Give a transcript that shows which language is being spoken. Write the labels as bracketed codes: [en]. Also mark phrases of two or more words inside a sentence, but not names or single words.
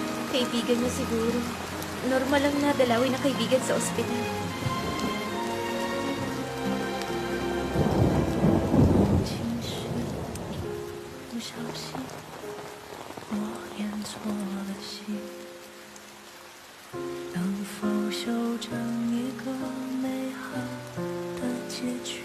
[tl] Kaibigan niya siguro. Normal lang na dalawin na kaibigan sa ospital. [zh] 情绪不小心，我演错了戏，能否修正一个美好的结局？